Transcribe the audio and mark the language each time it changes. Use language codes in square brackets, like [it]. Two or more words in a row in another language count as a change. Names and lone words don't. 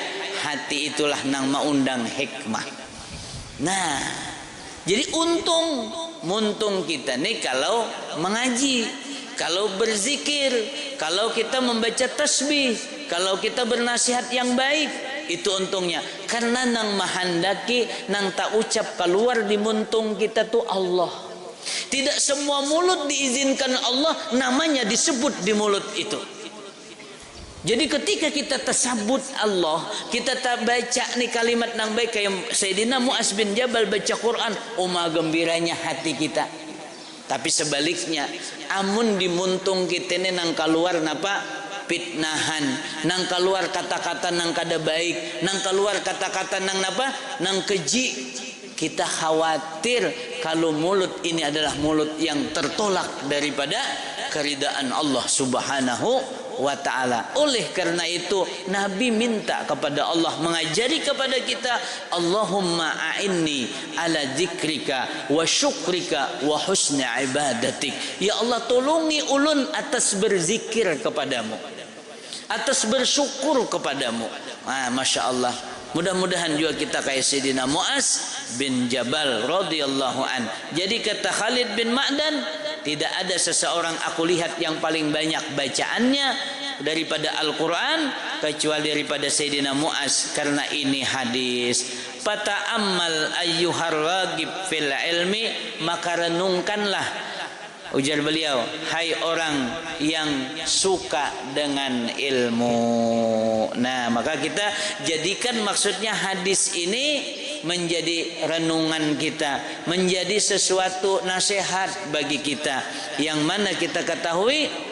[bjn] Hati itulah nang maundang hikmah. Nah, jadi muntung kita nih kalau mengaji, kalau berzikir, kalau kita membaca tasbih, kalau kita bernasihat yang baik, itu untungnya. Karena nang mahandaki, nang tak ucap keluar di muntung kita tuh Allah. [id] Tidak semua mulut diizinkan Allah namanya disebut di mulut itu. Jadi ketika kita tersabut Allah, kita tak baca nih kalimat nang baik kayak Sayyidina Mu'az bin Jabal baca Quran, gembiranya hati kita. [bjn] Tapi sebaliknya, amun dimuntung kita ini nang keluar napa? Fitnahan, nang keluar kata-kata nang kada baik, nang keluar kata-kata nang napa? Nang keji. [id] Kita khawatir kalau mulut ini adalah mulut yang tertolak daripada keridaan Allah [ar] سبحانه وتعالى. [id] Oleh karena itu Nabi minta kepada Allah, mengajari kepada kita, [ar] اللهم أعني على ذكرك وشكرك وحسن عبادتك. [bjn] Ya Allah, tolongi ulun atas berzikir kepadamu, atas bersyukur kepadamu. [ar] ما شاء الله. [id] Mudah-mudahan juga kita kayak Sayyidina Mu'az bin Jabal [ar] رضي الله عنه. [id] Jadi kata Khalid bin Ma'dan, tidak ada seseorang aku lihat yang paling banyak bacaannya daripada Al-Quran kecuali daripada Sayyidina Mu'az. Karena ini hadis, [ar] فتأمل أيها الراغب في العلم, [id] maka renungkanlah, ujar beliau, hai orang yang suka dengan ilmu. Nah, maka kita jadikan maksudnya hadis ini menjadi renungan kita, menjadi sesuatu nasihat bagi kita, yang mana kita ketahui